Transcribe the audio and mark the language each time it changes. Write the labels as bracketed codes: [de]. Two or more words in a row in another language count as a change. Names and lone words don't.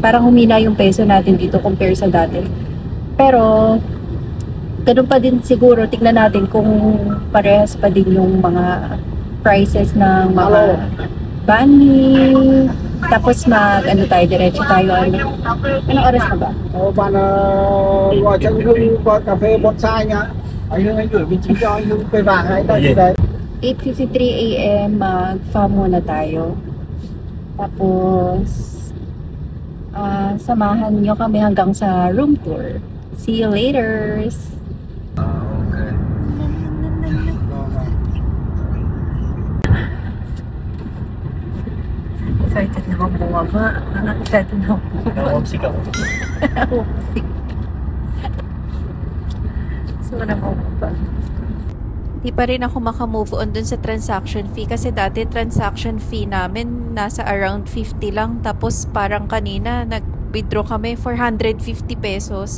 [tl] Parang humina yung peso natin dito compare sa dati. Pero ganun pa din siguro, tignan natin kung parehas pa din yung mga prices ng mga bani. Tapos tayo, diretso tayo. Anong oras na ba? [vi] Bạn gọi cho anh Hưng cà phê bonsai nhá. Anh gửi vị trí cho anh Hưng cây vàng ấy đây đấy. [tl] 8:53 AM, mag-farm muna tayo. Tapos, samahan nyo kami hanggang sa room tour. [en] See you later! [tl] Excited na akong bumaba. Excited na akong bumaba. Homesick ako. Homesick. So, bumaba. Di pa rin ako makamove on dun sa [en] transaction fee [tl] kasi dati [en] transaction fee [tl] namin nasa around 50 lang, tapos parang kanina nag-withdraw kami for 150 pesos.